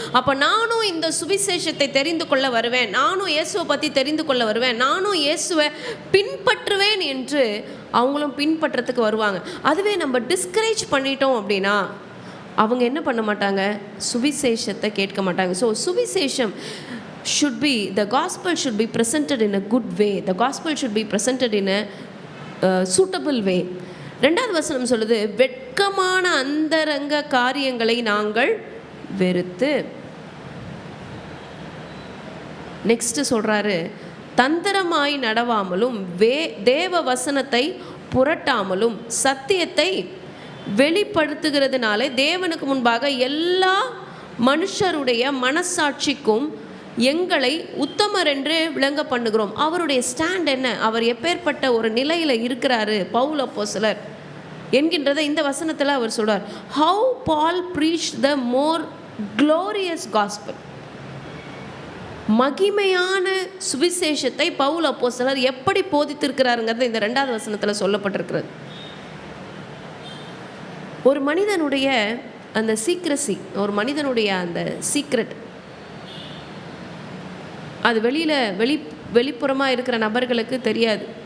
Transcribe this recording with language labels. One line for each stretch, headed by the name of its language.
Tamil: அப்போ நானும் இந்த சுவிசேஷத்தை தெரிந்து கொள்ள வருவேன், நானும் இயேசுவை பற்றி தெரிந்து கொள்ள வருவேன், நானும் இயேசுவை பின்பற்றுவேன் என்று அவங்களும் பின்பற்றத்துக்கு வருவாங்க. அதுவே நம்ம டிஸ்கரேஜ் பண்ணிட்டோம் அப்படின்னா அவங்க என்ன பண்ண மாட்டாங்க, சுவிசேஷத்தை கேட்க மாட்டாங்க.
English: So சுவிசேஷம் should be, the gospel should be presented in a good way. The gospel should be presented in a suitable way.
Tamil: 2வது வசனம் சொல்லுது, வெட்கமான அந்தரங்க காரியங்களை நாங்கள் வெறுத்து. நெக்ஸ்ட் சொல்றாரு, தந்திரமாய் நடவாமலும் தேவ வசனத்தை புரட்டாமலும் சத்தியத்தை வெளிப்படுத்துகிறதுனாலே தேவனுக்கு முன்பாக எல்லா மனுஷருடைய மனசாட்சிக்கும் எங்களை உத்தமர் என்று விளங்க பண்ணுகிறோம். அவருடைய ஸ்டாண்ட் என்ன, அவர் எப்பேற்பட்ட ஒரு நிலையில் இருக்கிறாரு பவுல் அப்போஸ்தலர் என்கின்றதை இந்த வசனத்தில் அவர் சொல்றார்.
English: How Paul preached the more glorious gospel.
Tamil: மகிமையான சுவிசேஷத்தை பவுல் அப்போஸ்தலர் எப்படி போதித்திருக்கிறாருங்கிறது இந்த 2வது வசனத்தில் சொல்லப்பட்டிருக்கிறது. ஒரு மனிதனுடைய அந்த சீக்ரசி, ஒரு மனிதனுடைய அந்த சீக்ரெட், அது வெளிப்புறமாக இருக்கிற நபர்களுக்கு தெரியாது.